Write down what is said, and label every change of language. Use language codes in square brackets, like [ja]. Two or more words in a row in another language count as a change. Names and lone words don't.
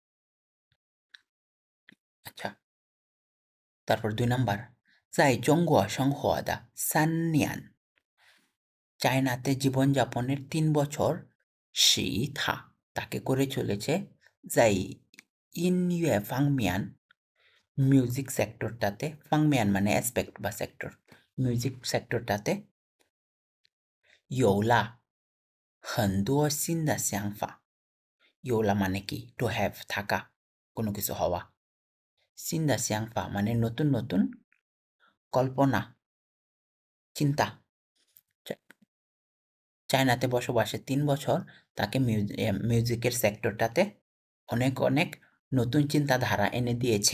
[bn] আচ্ছা, তারপর 2 নাম্বার, [zh] 在中国生活的三年, [bn] চায়নাতে জীবনযাপনের 3 বছর [zh] 使她 [bn] তাকে করে চলেছে। [zh] 在音乐方面, [bn] মিউজিক সেক্টরটাতে, ফাংমিয়ান মানে অ্যাসপেক্ট বা সেক্টর, মিউজিক সেক্টরটাতে। [zh] 有了很多新的想法， [bn] ইয়োলা মানে কি? [en] to have, [bn] থাকা, কোনো কিছু হওয়া। [zh] 新的想法 [bn] মানে নতুন নতুন কল্পনা, চিন্তা। চায়নাতে বসবাসে 3 বছর, তাকে মিউজিকের সেক্টরটাতে অনেক অনেক নতুন চিন্তাধারা এনে দিয়েছে।